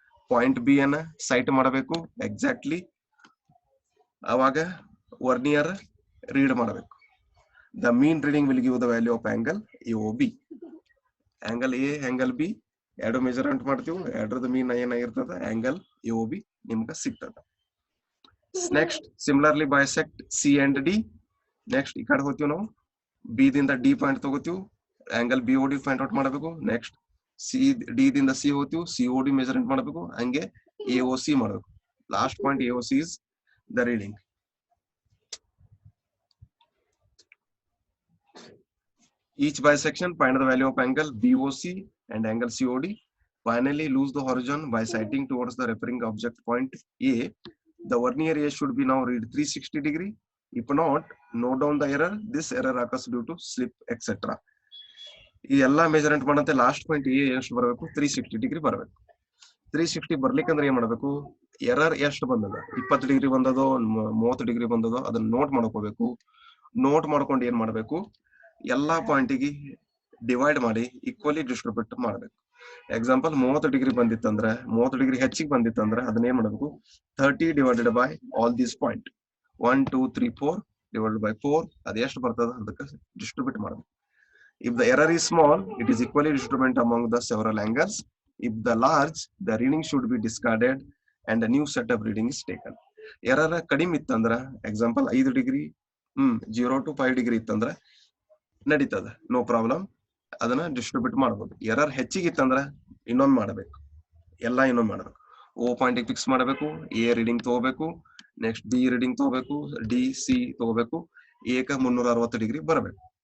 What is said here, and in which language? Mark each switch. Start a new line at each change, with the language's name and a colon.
Kannada: Point B ಅನ್ನ site ಮಾಡಬೇಕು exactly, ಅವಾಗ ವರ್ನಿಯರ್ ರೀಡ್ ಮಾಡಬೇಕು.
English: The mean reading will give the value of angle AOB.
Kannada: Angle A, angle B ಎರಡು measurement ಮಾಡ್ತೀವಿ, ಎರಡರದ ಮೀನ್ ಏನಾಗಿರ್ತದ angle AOB ನಿಮ್ಗೆ ಸಿಗ್ತದ.
English: Next similarly bisect C and D.
Kannada: Next ಈ ಕಡೆ ಹೋಗ್ತೀವಿ ನಾವು, B ದಿಂದ D ಪಾಯಿಂಟ್ ತಗೋತೀವಿ, angle BOD ಫೈಂಡ್ ಔಟ್ ಮಾಡಬೇಕು. ನೆಕ್ಸ್ಟ್ D ದಿಂದ C ಹೋಗ್ತೀವಿ, COD ಮೆಜರ್ಮೆಂಟ್ ಮಾಡಬೇಕು, ಹಂಗೆ AOC ಮಾಡಬೇಕು.
English: Last point AOC is the reading. Each bisection find the value of angle BOC and angle COD. Finally, lose the horizon by sighting towards the referring object point A. The vernier A should be now read 360 degree. If not, note down the error. This error occurs due to slip, etc.
Kannada: ಈ ಎಲ್ಲಾ measurement ಮಾಡಂತೆ last point A ಎಷ್ಟು ಬರಬೇಕು, 360 degree ಬರಬೇಕು. 360 ಬರ್ಲಿಕ್ಕಂದ್ರೆ ಏನ್ ಮಾಡಬೇಕು, error ಎಷ್ಟು ಬಂದದ, 20 degree ಬಂದದೋ 30 degree ಬಂದದೋ ಅದನ್ನ ನೋಟ್ ಮಾಡ್ಕೋಬೇಕು. ನೋಟ್ ಮಾಡ್ಕೊಂಡು ಏನ್ ಮಾಡ್ಬೇಕು, ಎಲ್ಲಾ ಪಾಯಿಂಟಿಗೆ ಡಿವೈಡ್ ಮಾಡಿ ಈಕ್ವಲಿ ಡಿಸ್ಟ್ರಿಬ್ಯೂಟ್ ಮಾಡಬೇಕು. ಎಕ್ಸಾಂಪಲ್ 30 ಡಿಗ್ರಿ ಬಂದಿತ್ತಂದ್ರ, 30 ಡಿಗ್ರಿ ಹೆಚ್ಚಿಗೆ ಬಂದಿತ್ತಂದ್ರ ಅದನ್ನ ಏನ್ ಮಾಡಬೇಕು,
English: 30 divided by all these point
Kannada: 1 2 3 4 divided by 4 ಅದು ಎಷ್ಟು ಬರ್ತದ ಅದಕ್ಕೆ ಡಿಸ್ಟ್ರಿಬ್ಯೂಟ್ ಮಾಡಬೇಕು.
English: If the error is small, it is equally distributed among the several angles. If the large, the reading should be discarded and a new set of reading is taken.
Kannada: Error ಕಡಿಮೆ ಇತ್ತಂದ್ರ, example 5 degree 0 to 5 degree ಇತ್ತಂದ್ರ ನಡೀತದ, no problem, ಅದನ್ನ distribute ಮಾಡಬಹುದು. Error ಹೆಚ್ಚಿಗಿತ್ತಂದ್ರ ಇನ್ನೊಮ್ಮೆ ಮಾಡಬೇಕು, ಎಲ್ಲಾ ಇನ್ನೊಮ್ಮೆ ಮಾಡಬೇಕು. O ಪಾಯಿಂಟ್ ಫಿಕ್ಸ್ ಮಾಡಬೇಕು, A ರೀಡಿಂಗ್ ತಗೋಬೇಕು, ನೆಕ್ಸ್ಟ್ B ರೀಡಿಂಗ್ ತಗೋಬೇಕು, D C ತಗೋಬೇಕು, ಏಕ 360 ಡಿಗ್ರಿ ಬರಬೇಕು.